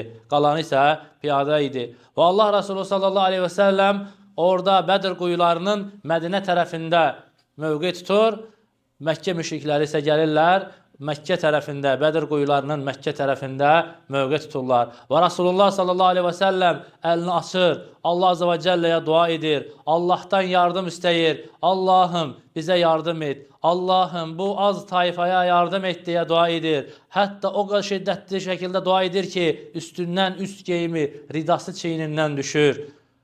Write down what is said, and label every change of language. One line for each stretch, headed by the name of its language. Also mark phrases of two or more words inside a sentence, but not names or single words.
Azerbaijani: Qalanı isə piyada idi. Və Allah Resulü
Arabic: صلى الله عليه وسلم
Azerbaijani: orada Bədir quyularının Mədinə tərəfində mövqe tutur. Məkkə müşrikləri isə gəlirlər, Məkkə tərəfində, Bədir quyularının Məkkə tərəfində mövqe tuturlar. Və Resulullah
Arabic: صلى الله عليه وسلم
Azerbaijani: əlini açır,
Arabic: الله عز وجل'yə
Azerbaijani: dua edir, Allahdan yardım istəyir. Allahım bizə yardım et, Allahım bu az tayfaya yardım et deyə dua edir. Hətta o qədər şiddətli şəkildə dua edir ki, üstündən üst geyimi, ridası çiynindən düşür.